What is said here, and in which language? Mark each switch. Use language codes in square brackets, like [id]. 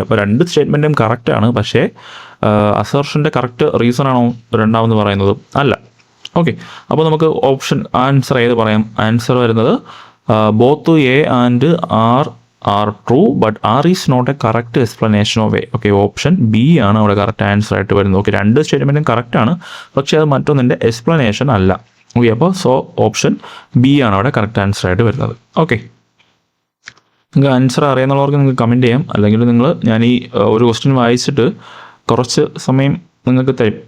[ml] അപ്പോൾ രണ്ട് സ്റ്റേറ്റ്മെൻറ്റും കറക്റ്റാണ്. പക്ഷേ അസർഷൻ്റെ കറക്റ്റ് റീസൺ ആണോ രണ്ടാമെന്ന് പറയുന്നത്? അല്ല. ഓക്കെ, അപ്പോൾ നമുക്ക് ആൻസർ ഏത് പറയാം? ആൻസർ വരുന്നത് [en] Both A and R true, but R is not a correct explanation of A. [ml] Okay, option B ആണ് അവിടെ കറക്റ്റ് ആൻസർ ആയിട്ട് വരുന്നത്. ഓക്കെ, രണ്ട് സ്റ്റേറ്റ്മെൻറ്റും കറക്റ്റാണ്, പക്ഷേ അത് മറ്റൊന്നിൻ്റെ എക്സ്പ്ലനേഷൻ അല്ല. ഓക്കെ, അപ്പോൾ ഓപ്ഷൻ B ആണ് അവിടെ കറക്റ്റ് ആൻസർ ആയിട്ട് വരുന്നത്. ഓക്കെ, നിങ്ങൾക്ക് ആൻസർ അറിയാവുന്നവർക്ക് നിങ്ങൾക്ക് കമൻറ്റ് ചെയ്യാം. അല്ലെങ്കിൽ ഞാൻ ഈ ഒരു ക്വസ്റ്റ്യൻ വായിച്ചിട്ട് കുറച്ച് സമയം നിങ്ങൾക്ക് തരും.